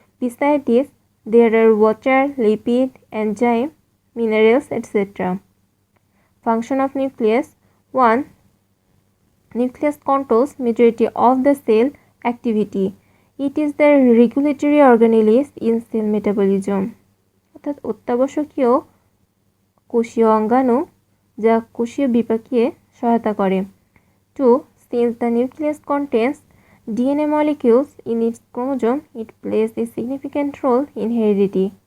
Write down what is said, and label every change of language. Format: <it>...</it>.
<en>Besides this, there are water, lipid, enzyme, minerals, etc. Function of nucleus. 1. Nucleus controls majority of the cell activity. It is the regulatory organelles in cell metabolism.</en> <bn>অর্থাৎ অত্যাবশ্যকীয় কোষীয় অঙ্গাণু যা কোষীয় বিপাকীয় সহায়তা করে। 2.</bn> <en>Since the nucleus contains DNA molecules in its chromosome, it plays a significant role in heredity.</en>